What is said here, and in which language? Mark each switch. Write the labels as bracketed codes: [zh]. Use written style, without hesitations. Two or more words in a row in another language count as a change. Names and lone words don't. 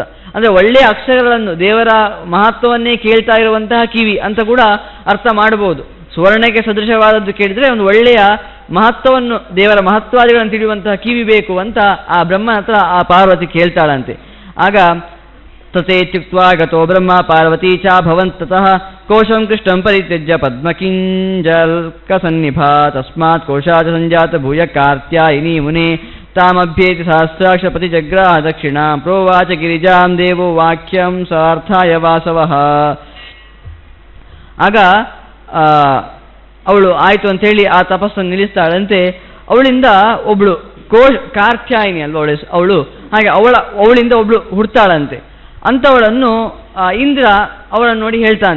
[kn] ಅಂದರೆ ಒಳ್ಳೆಯ ಅಕ್ಷರಗಳನ್ನು, ದೇವರ ಮಹತ್ವವನ್ನೇ ಕೇಳ್ತಾ ಇರುವಂತಹ ಕಿವಿ ಅಂತ ಕೂಡ ಅರ್ಥ ಮಾಡಬಹುದು. ಸುವರ್ಣಕ್ಕೆ ಸದೃಶವಾದದ್ದು ಕೇಳಿದರೆ ಒಂದು ಒಳ್ಳೆಯ ಮಹತ್ವವನ್ನು, ದೇವರ ಮಹತ್ವಾದಿಗಳನ್ನು ತಿಳಿಯುವಂತಹ ಕಿವಿ ಬೇಕು ಅಂತ ಆ ಬ್ರಹ್ಮನ ಹತ್ರ ಆ ಪಾರ್ವತಿ ಕೇಳ್ತಾಳಂತೆ. [sa] ಆಗ ತಥೇತ್ಯುಕ್ತ್ವಾ ಗತೋ ಬ್ರಹ್ಮ ಪಾರ್ವತಿ ಚ ಭವಂತತಃ ಕೋಶಂ ಕೃಷ್ಣಂ ಪರಿತ್ಯಜ್ಯ ಪದ್ಮಕಿಂಜಲ್ಕಸನ್ನಿಭಾ ತಸ್ಮಾತ್ ಕೋಶಾಚ ಸಂಜಾತ ಭೂಯ ಕಾರ್ತ್ಯಾಯಿನಿ ಮುನೆ ತಾಮಭ್ಯೇತಿ ಸಹಸ್ರಾಕ್ಷಪತಿ ಜಗ್ರಾಹ ದಕ್ಷಿಣಾ ಪ್ರೋವಾಚ ಗಿರಿಜಾಂ ದೇವೋ ವಾಕ್ಯಂ ಸಾರ್ಥಾಯ ವಾಸವಃ. [kn] ಆಗ ಅವಳು ಆಯಿತು ಅಂಥೇಳಿ ಆ ತಪಸ್ಸನ್ನು ನಿಲ್ಲಿಸ್ತಾಳಂತೆ. ಅವಳಿಂದ ಒಬ್ಳು ಕಾರ್ತ್ಯಾಯಿನಿ ಅಲ್ವ ಅವಳು, ಹಾಗೆ ಅವಳಿಂದ ಒಬ್ಳು ಹುಡ್ತಾಳಂತೆ. ಅಂಥವಳನ್ನು ಇಂದ್ರ ಅವಳನ್ನು ನೋಡಿ ಹೇಳ್ತಾನಂತೆ.